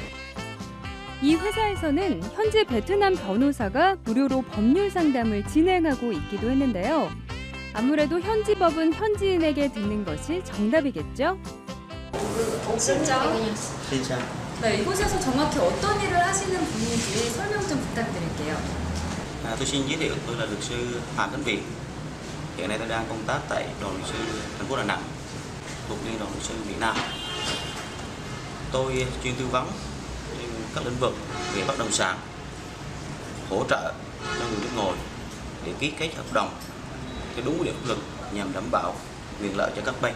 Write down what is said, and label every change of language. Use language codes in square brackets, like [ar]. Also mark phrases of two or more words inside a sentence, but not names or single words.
[ko] 이 회사에서는 현재 베트남 변호사가 무료로 법률 상담을 진행하고 있기도 했는데요. 아무래도 현지 법은 현지인에게 듣는 것이 정답이겠죠? 진짜? 네, 이곳에서 정확히 어떤 일을 하시는 분인지 설명 좀 부탁드릴게요. [vi] Tôi xin giới thiệu, tôi là luật sư Phạm Tấn Việt. Hiện nay tôi đang công tác tại đoàn luật sư thành phố Đà Nẵng, thuộc Liên đoàn luật sư Việt Nam. Tôi chuyên tư vấn trên các lĩnh vực về bất động sản, hỗ trợ cho người nước ngoài để ký kết hợp đồng theo đúng quy định pháp luật nhằm đảm bảo quyền lợi cho các bên.